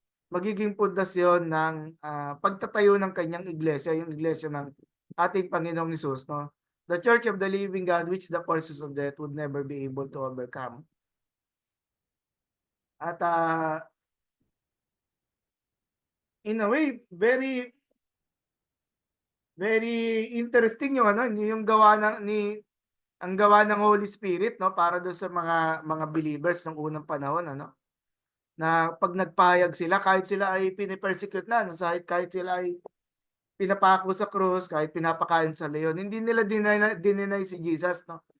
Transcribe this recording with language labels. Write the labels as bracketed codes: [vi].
[tl] Magiging pundasyon ng pagtatayo ng kanyang iglesia, yung iglesia ng ating Panginoong Hesus, no? [en] The Church of the Living God which the forces of death would never be able to overcome. [tl] At in a way, very very interesting yung ano, yung gawa ang gawa ng Holy Spirit, no, para doon sa mga believers ng unang panahon, ano, na pag nagpahayag sila, kahit sila ay pinipersecute na, no, kahit sila ay pinapako sa krus, kahit pinapakain sa leon, hindi nila dininay si Jesus, no.